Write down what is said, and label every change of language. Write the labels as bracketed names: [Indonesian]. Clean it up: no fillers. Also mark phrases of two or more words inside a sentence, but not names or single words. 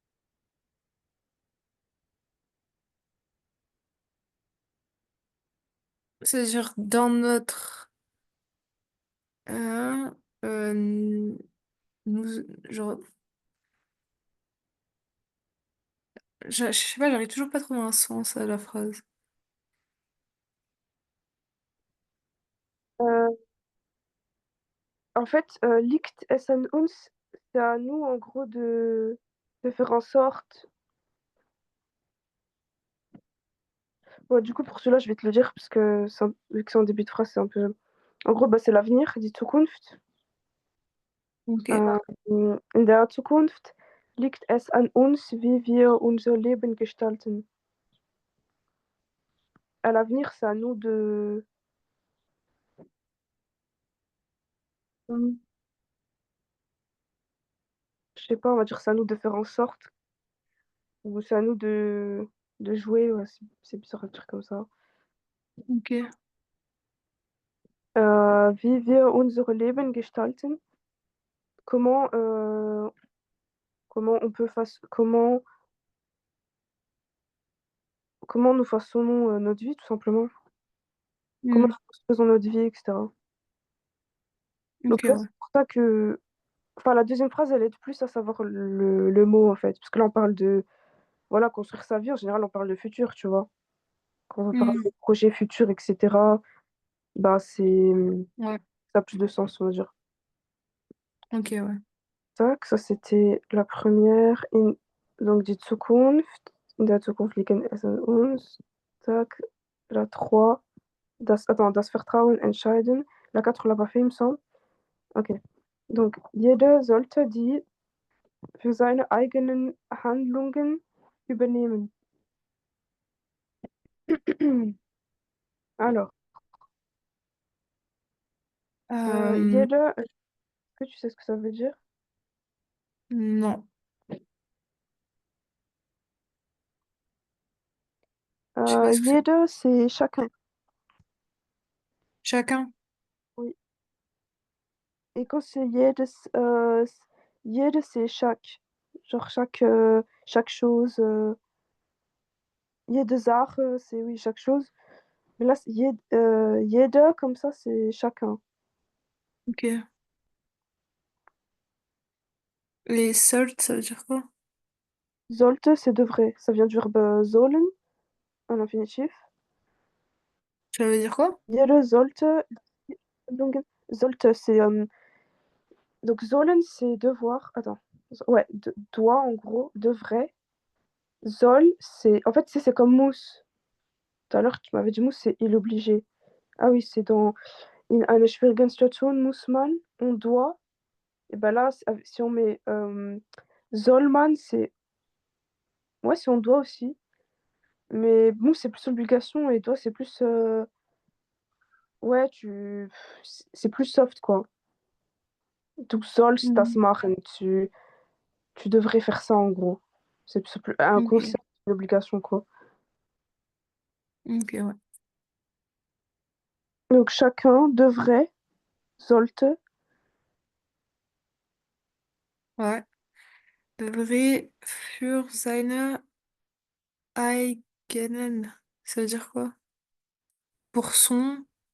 [French] C'est-à-dire dans notre euh, euh, nous genre je sais pas, j'arrive toujours pas à trouver un sens à la phrase. Euh, En fait, [German] liegt es an uns, [French] c'est à nous, en gros, de faire en sorte. Bon, du coup, pour celui-là, je vais te le dire, parce que vu que c'est en début de phrase, c'est un peu. En gros, bah, c'est l'avenir, [German] die Zukunft. [French] Ok. [German] Äh, in der Zukunft liegt es an uns, wie wir unser Leben gestalten. [French] À l'avenir, c'est à nous de. Je sais pas, on va dire c'est à nous de faire en sorte, ou c'est à nous de jouer, ouais, c'est bizarre de dire comme ça. Ok. [German] Wie wir unser Leben gestalten, [French] comment, comment on peut comment nous façonnons notre vie, tout simplement. Comment Hmm. nous faisons notre vie, etc. Ok, Donc là, ouais. c'est pour ça que... Enfin, la deuxième phrase, elle aide plus à savoir le mot, en fait. Parce que là, on parle de... Voilà, construire sa vie, en général, on parle de futur, tu vois. Quand on parle Hmm. de projet futur, etc., bah, Ouais, ça a plus de sens, on va dire. ok, ouais. Tac, ça, c'était la première. Donc, [German] die Zukunft. In der Zukunft liegen es an uns. [French] Tac, la 3. [German] Das Vertrauen entscheiden. [French] La 4, on l'a pas fait, il me semble. Ok. Donc, [German] jeder sollte die für seine eigenen Handlungen übernehmen. [French] Alors, Euh, jeder, est-ce que tu sais ce que ça veut dire? non, je sais pas ce que c'est. Jeder, c'est chacun. Chacun. Oui. Et quand c'est [German] jedes, jede, [French] c'est chaque. Genre chaque chose. [German] Jede Sache, [French] c'est oui, chaque chose. Mais là, jeder, comme ça, c'est chacun. Ok. Les soldes, ça veut dire quoi? Sollte, c'est devrait. Ça vient du verbe sollen, en infinitif. Ça veut dire quoi? Jeder sollte. Sollte, c'est. Donc, sollen, c'est devoir. Attends. Ouais, doit, en gros, devrait. Soll, c'est. En fait, c'est comme muss. Tout à l'heure, tu m'avais dit muss, c'est il obligé. Ah oui, c'est dans. [German] In einer schwierigen Situation muss man, [French] on doit. Et ben là, si on met [German] soll man, [French] c'est. Ouais, si on doit aussi. Mais muss, c'est plus obligation et doit, c'est plus. Ouais, c'est plus soft, quoi. [German] Du sollst das Hmm. machen. [French] Tu devrais faire ça, en gros. C'est plus un Ok, conseil, une obligation, quoi. ok, ouais. Donc, chacun devrait, sollte, Ouais. Devrait [German] für seine eigenen. [French] Ça veut dire quoi? Pour son.